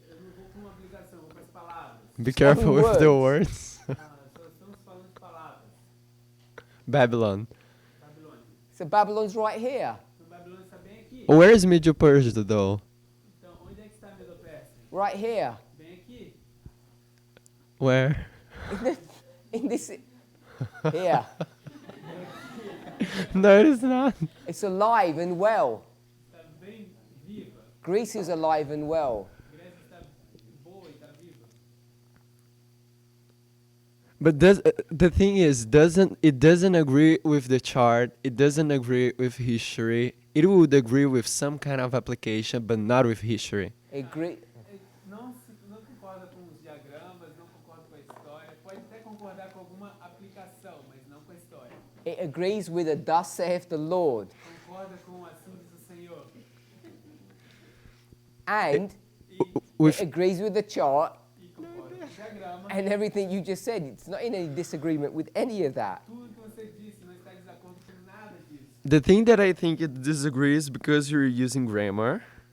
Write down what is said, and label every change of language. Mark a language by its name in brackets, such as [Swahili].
[Portuguese] Eu não vou com uma aplicação, vou com as palavras. [English] Be careful with the words. words. [Portuguese] Só estamos falando de palavras. [English] Babylon. [Portuguese] Babilônia. [English] So Babylon's right here. [Portuguese] Então Babilônia está bem aqui. [English] Where is Medio Persia though? [Portuguese] Então onde é que está a Medo-Pérsia? [English] Right here. [Portuguese] Bem aqui. [English] Where? In this. Here. No, it is not. It's alive and well. [Portuguese] Está bem viva. [English] Greece is alive and well. [Portuguese] Grécia está boa e está viva. [English] But the thing is, doesn't agree with the chart. It doesn't agree with history. It would agree with some kind of application, but not with history. [Portuguese] Não concorda com os diagramas, não concorda com a história. Pode até concordar com alguma aplicação, mas não com a história. [English] It agrees with a thus saith the Lord. [Portuguese] Concorda com assim diz o Senhor. [English] And With it agrees with the chart [Portuguese] E concorda com o diagrama. [English] and everything you just said. It's not in any disagreement with any of that. [Portuguese] Tudo que você disse não está em desacordo com nada disso. [English] the thing that I think it disagrees because you're using grammar.